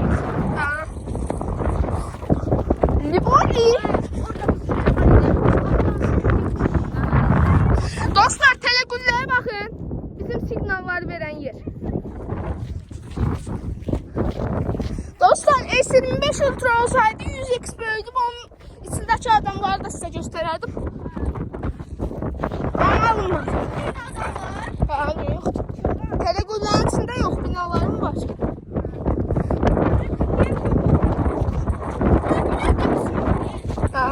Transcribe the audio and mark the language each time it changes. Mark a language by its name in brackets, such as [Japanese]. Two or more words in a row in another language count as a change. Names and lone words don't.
[Azerbaijani] Ha. Liboli. Dostlar telegülləyə baxın. Bizim siqnalları verən yer. Dostlar S25 Ultra olsaydı 100x böyüdüm. [Turkish] Onun içindeki adamları da size göstererdim. Ama alınmadı. Ha, yok. Telegüllərin içinde yok. [Azerbaijani] Binalarım var. Ha.